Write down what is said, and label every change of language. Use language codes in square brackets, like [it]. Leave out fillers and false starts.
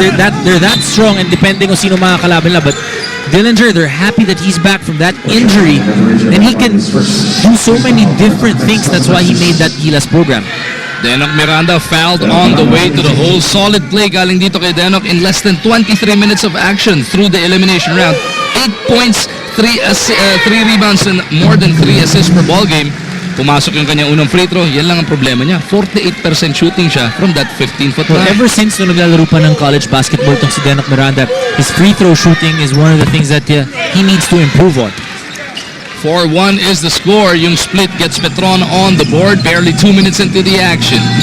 [en] They're that strong, and depending on [tl] sino makakalaban nila. [en] But Dillinger, they're happy that he's back from that injury, and he can do so many different things. That's why he made that Gilas program. Denok Miranda fouled on the way to the hole. Solid play [tl] galing dito kay [en] Denok in less than 23 minutes of action through the elimination round. 8 points, 3 rebounds, and more than 3 assists per ball game. [tl] Pumasok yung kanyang unang free throw, yan lang ang problema niya. [en] 48% shooting siya from that 15-foot line. Ever since [tl] nung naglalaro pa ng [en] college basketball [tl] tong si [en] Denok Miranda, his free throw shooting is one of the things that he needs to improve on. 4-1 is the score. Yung split gets Petron on the board. Barely 2 minutes into the action.